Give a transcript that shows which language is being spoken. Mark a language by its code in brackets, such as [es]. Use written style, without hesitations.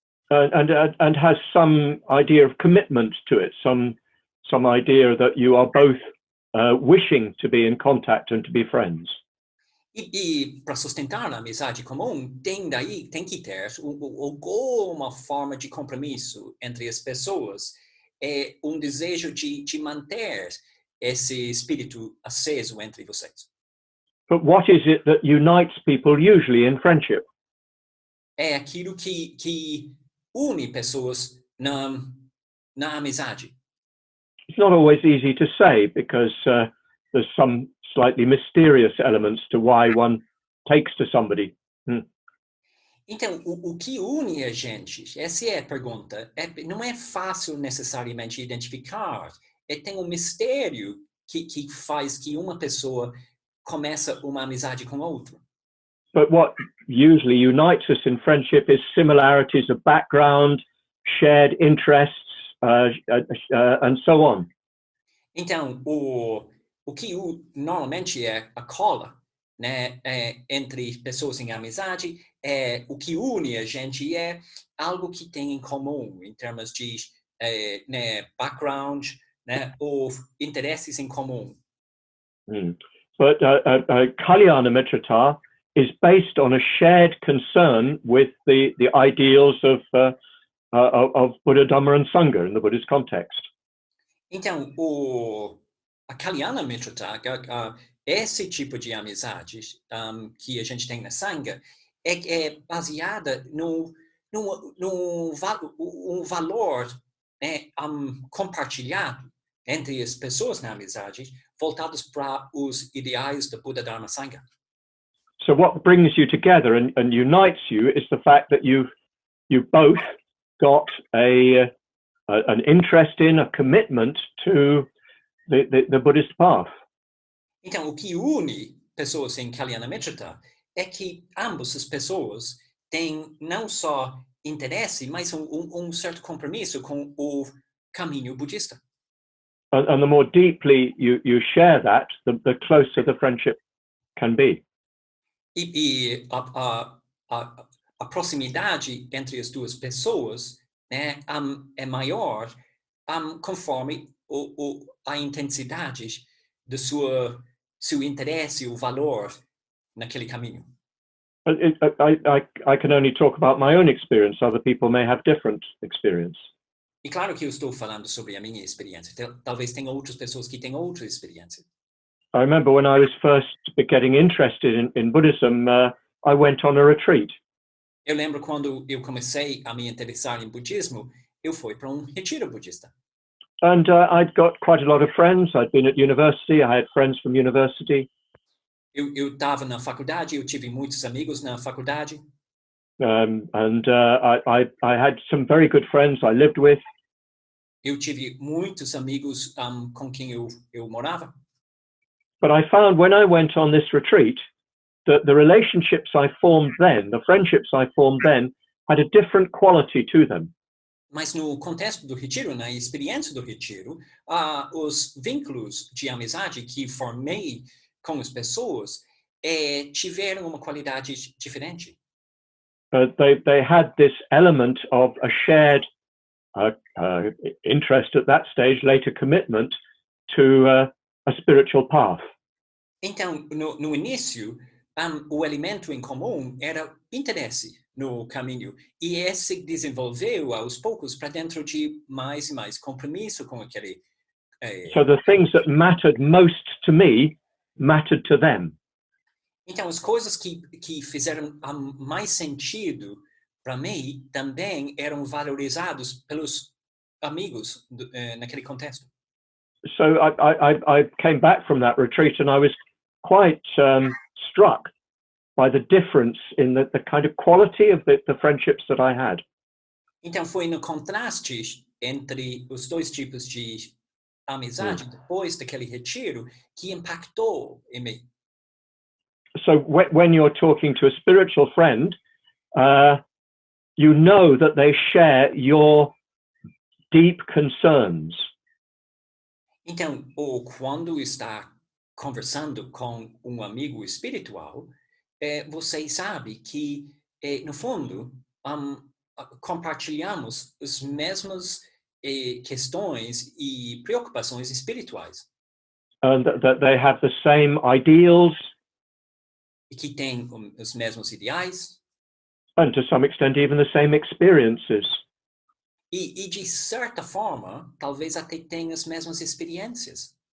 [en] And has some idea of commitment to it, some idea that you are both wishing to be in contact and to be friends. [pt] E para sustentar a amizade comum, tem que ter alguma forma de compromisso entre as pessoas, desejo de manter esse espírito aceso entre vocês. [en] But what is it that unites people usually in friendship? [pt] É aquilo que une pessoas na amizade. [en] It's not always easy to say because there's some slightly mysterious elements to why one takes to somebody. [pt] Então, o que une a gente? Essa é a pergunta. Não é fácil necessariamente identificar. Tem um mistério que faz que uma pessoa começa uma amizade com outra. [en] But what usually unites us in friendship is similarities of background, shared interests, and so on. [pt] Então, o que normalmente é a cola, né, entre pessoas em amizade, o que une a gente é algo que tem em comum em termos de né, background, né, ou interesses em comum. [en] But Kalyana Mitrata is based on a shared concern with the ideals of Buddha, Dhamma, and Sangha in the Buddhist context. [pt] Então, a Kalyana Mitrata, esse tipo de amizade que a gente tem na Sangha, é baseada no valor, né, compartilhado entre as pessoas na amizade, voltados para os ideais do Buddha, Dharma, Sangha. [en] So what brings you together and unites you is the fact that you both got an interest in, a commitment to the Buddhist path. [pt] Então, o que une pessoas em Kalyana Mitrata é que ambas as pessoas têm não só interesse, mas certo compromisso com o caminho budista. [en] And the more deeply you share that, the closer the friendship can be. [pt] E a proximidade entre as duas pessoas, né, é maior conforme a intensidade do seu interesse, o valor naquele caminho. [en] I can only talk about my own experience. Other people may have different experience. [pt] E claro que eu estou falando sobre a minha experiência. Talvez tenha outras pessoas que tenham outra experiência. [en] I remember when I was first getting interested in Buddhism, I went on a retreat. [pt] Eu lembro quando eu comecei a me interessar em budismo, eu fui para retiro budista. [en] And I'd got quite a lot of friends. I'd been at university. I had friends from university. [pt] Eu estava na faculdade, eu tive muitos amigos na faculdade. [en] And I had some very good friends I lived with. [pt] Eu tive muitos amigos com quem eu morava. [en] But I found when I went on this retreat that the relationships I formed then, the friendships I formed then, had a different quality to them. [pt] Mas no contexto do retiro, na experiência do retiro, os vínculos de amizade que formei com as pessoas tiveram uma qualidade diferente. [en] They had this element of a shared interest at that stage, later commitment to a spiritual path. [pt] Então, no início, o elemento em comum era interesse no caminho, e esse desenvolveu aos poucos para dentro de mais e mais compromisso com aquele. [en] So the things that mattered most to me mattered to them. [pt] Então, as coisas que fizeram mais sentido para mim também eram valorizados pelos amigos naquele contexto. [en] So I came back from that retreat and I was quite struck by the difference in the kind of quality of the friendships that I had. [pt] Então, foi no contraste entre os dois tipos de amizade depois daquele retiro que impactou em mim. [en] So when you're talking to a spiritual friend, you know that they share your deep concerns. [pt] Então, ou quando está conversando com amigo espiritual, você sabe que, no fundo, compartilhamos as mesmas questões e preocupações espirituais. [en] And that they have the same ideals. [pt] E que têm os mesmos ideais. [en] And to some extent even the same experiences. [pt] E de certa forma, talvez até tenham as mesmas experiências.